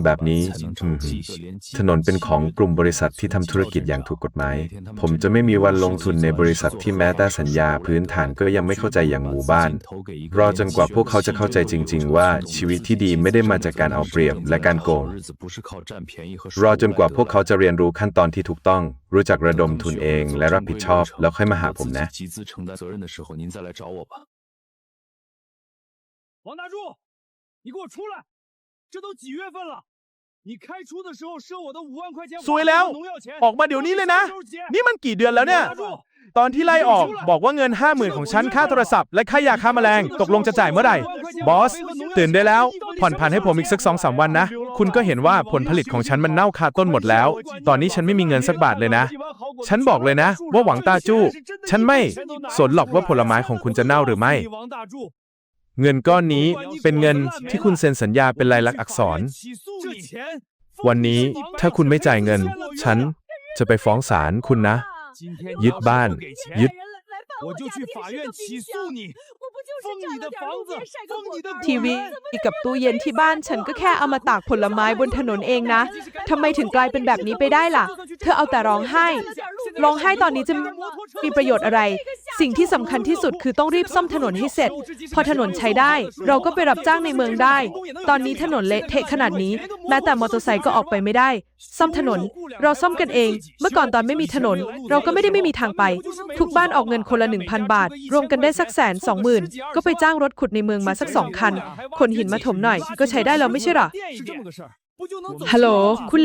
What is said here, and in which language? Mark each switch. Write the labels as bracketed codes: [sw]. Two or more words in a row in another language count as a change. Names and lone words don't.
[th] แบบนี้ถนนเป็นของกลุ่มบริษัทที่ทำธุรกิจอย่างถูกกฎหมาย ผมจะไม่มีวันลงทุนในบริษัทที่แม้แต่สัญญาพื้นฐานก็ยังไม่เข้าใจอย่างหมู่บ้าน รอจนกว่าพวกเขาจะเข้าใจจริงๆว่าชีวิตที่ดีไม่ได้มาจากการเอาเปรียบและการโกง รอจนกว่าพวกเขาจะเรียนรู้ขั้นตอนที่ถูกต้อง รู้จักระดมทุนเองและรับผิดชอบแล้วค่อยมาหาผมนะ [zh] 王大柱，你给我出来！这都几月份了？你开出的时候赊我的5万块钱 [th] สวยแล้ว ออกมาเดี๋ยวนี้เลยนะ นี่มันกี่เดือนแล้วเนี่ยตอนที่ไล่ออกบอกว่าเงิน 50,000 ของฉันค่าโทรศัพท์และค่ายาฆ่าแมลงตกลงจะจ่ายเมื่อไหร่บอสตื่นได้ แล้วผ่อนผันให้ผมอีกสัก 2-3 วันนะคุณก็เห็นว่าผลผลิตของฉันมันเน่าคาต้นหมดแล้วตอนนี้ฉันไม่มีเงินสักบาทเลยนะฉันบอกเลยนะว่าหวังตาจู้ฉันไม่สนหรอกว่าผลไม้ของคุณจะเน่าหรือไม่เงินก้อนนี้เป็นเงินที่คุณเซ็นสัญญาเป็นลายลักษณ์อักษรวันนี้ถ้าคุณไม่จ่ายเงินฉันจะไปฟ้องศาลคุณนะยึดบ้านยึด [zh] 我就去法院起诉你，封你的房子，封你的 [th] ทีวีกับตู้เย็นที่บ้านฉันก็แค่เอามาตากผลไม้บนถนนเองนะทำไมถึงกลายเป็นแบบนี้ไปได้ล่ะเธอเอาแต่ ร้องไห้ตอนนี้จะมีประโยชน์อะไรสิ่งที่สำคัญที่สุดคือต้องรีบซ่อมถนนให้เสร็จพอถนนใช้ได้เราก็ไปรับจ้างในเมืองได้ตอนนี้ถนนเละเทะขนาดนี้แม้แต่มอเตอร์ไซค์ก็ออกไปไม่ได้ซ่อมถนนเราซ่อมกันเองเมื่อก่อนตอนไม่มีถนนเราก็ไม่มีทางไปทุกบ้านออกเงินคนละ 1,000 บาทรวมกันได้สัก120,000ก็ไปจ้างรถขุดในเมืองมาสัก2 คันขนหินมาถมหน่อยก็ใช้ได้แล้วไม่ใช่หรอฮัลโหลคุณ